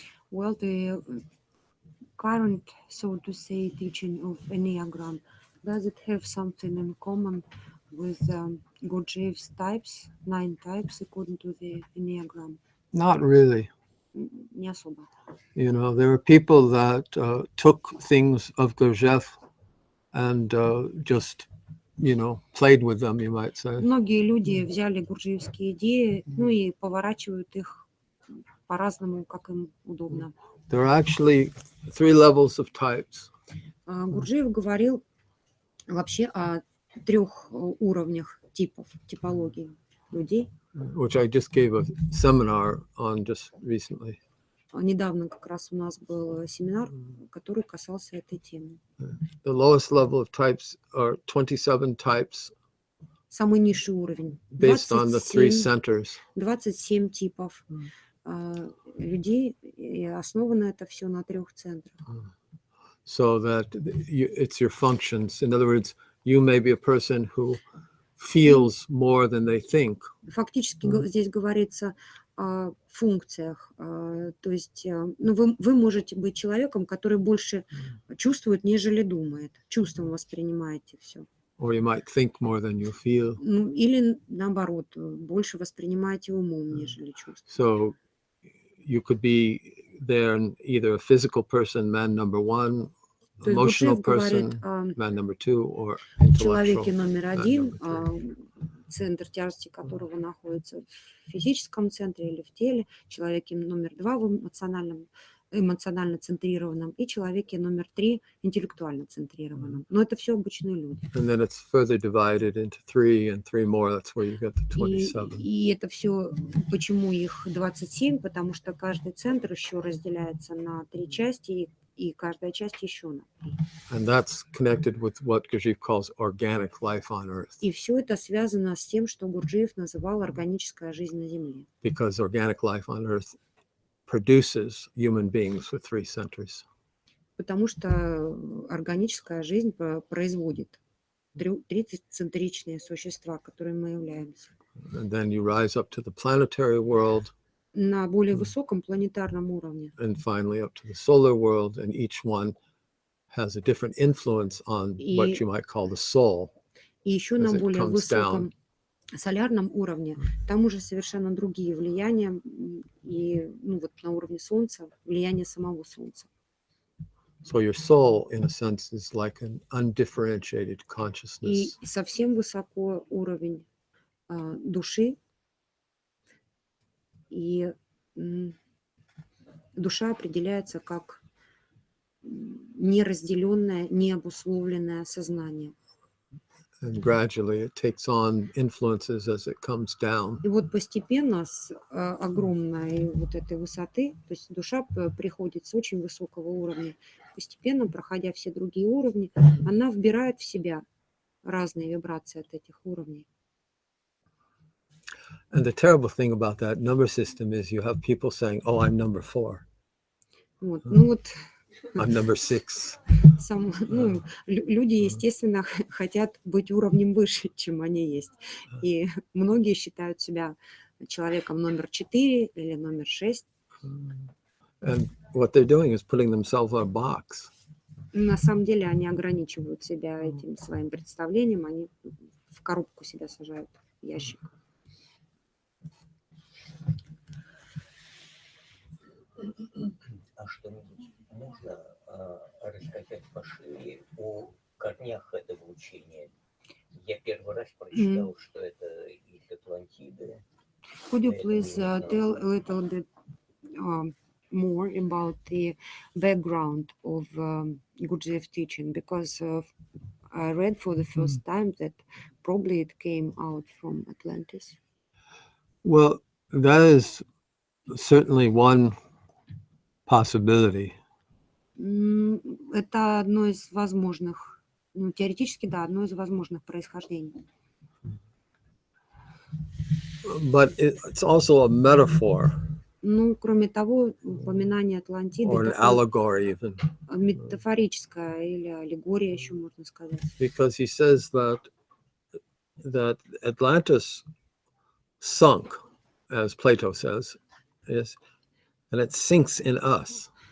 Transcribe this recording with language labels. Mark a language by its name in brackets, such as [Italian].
[English] Well, the current, so to say, teaching of Enneagram, does it have something in common with Gurdjieff's types, 9 types according to the Enneagram? Not really. [Russian] Не особо. [English] You know, there are people that took things of Gurdjieff and just, you know, played with them, you might say. [Russian] Многие люди взяли гурджиевские идеи, ну и поворачивают их по-разному, как им удобно. [English] There are actually 3 levels of types. [Russian] Гурджиев говорил вообще о 3 уровнях типов, типологии людей. [English] Which I just gave a seminar on just recently. [Russian] Недавно как раз у нас был семинар, который касался этой темы. [English] The lowest level of types are 27 types [Russian] самый низший уровень. [English] based on the three centers. [Russian] 27 типов людей, и основано это все на 3 центрах. [English] So that it's your functions. In other words, you may be a person who feels more than they think. [Russian] Фактически здесь говорится о функциях. То есть ну, вы можете быть человеком, который больше чувствует, нежели думает. Чувством воспринимаете все. [English] Or you might think more than you feel. [Russian] Ну, или наоборот, больше воспринимаете умом, нежели чувством. [English] So you could be there either a physical person, man number one, emotional person, man number two, or [Russian] человеке [English] intellectual [Russian] номер [English] man [Russian] 1, [English] number 3. [Russian] центр тяжести которого находится в физическом центре или в теле, человеке номер 2 в эмоционально центрированном и человеке номер 3 интеллектуально центрированном. Но это все обычные люди. [English] And then it's further divided into 3 and 3 more. That's where you get the 27. [Russian] И это все, почему их 27, потому что каждый центр еще разделяется на 3 части, и каждая часть еще на 3. [English] And that's connected with what Gurdjieff calls organic life on Earth. [Russian] И все это связано с тем, что Гурджиев называл органическая жизнь на Земле. [English] Because organic life on Earth produces human beings with 3 centers. [Russian] Потому что органическая жизнь производит 30-центричные существа, которыми мы являемся. [English] And then you rise up to the planetary world. [Russian] На более высоком планетарном уровне. [English] And finally up to the solar world, and each one has a different influence on what you might call the soul. [Russian] И еще на более высоком солярном уровне, там уже совершенно другие влияния, и ну, вот на уровне Солнца, влияние самого Солнца. [English] So your soul, in a sense, is like an undifferentiated consciousness. [Russian] И совсем высоко уровень души, и душа определяется как неразделенное, необусловленное сознание. [English] And gradually it takes on influences as it comes down. [Russian] И вот постепенно с огромной вот этой высоты, то есть душа приходит с очень высокого уровня, постепенно, проходя все другие уровни, она вбирает в себя разные вибрации от этих уровней. [English] And the terrible thing about that number system is you have people saying, "Oh, I'm number 4." [Russian] Вот. Ну вот [English] I'm number 6. [Russian] Люди, естественно, хотят быть уровнем выше, чем они есть. И многие считают себя человеком номер 4 или номер 6. [English] And what they're doing is putting themselves in a box. [Russian] На самом деле они ограничивают себя этим своим представлением, они в коробку себя сажают, в ящик. А что-нибудь можно рассказать пошире о корнях этого учения? Я первый раз прочитал, что это из Атлантиды. [English] Could you please tell a little bit more about the background of Gurdjieff teaching? Because I read for the first time that probably it came out from Atlantis. Well, that is certainly one possibility. [Russian] Это одно из возможных, ну, теоретически, да, одно из возможных происхождений. [English] But it's also a metaphor. [Russian] Ну, кроме того, упоминание Атлантиды [English] Or an allegory even. [Russian] Метафорическая или аллегория, еще можно сказать. [English] Because he says that Atlantis sunk, as Plato says, and it sinks in us.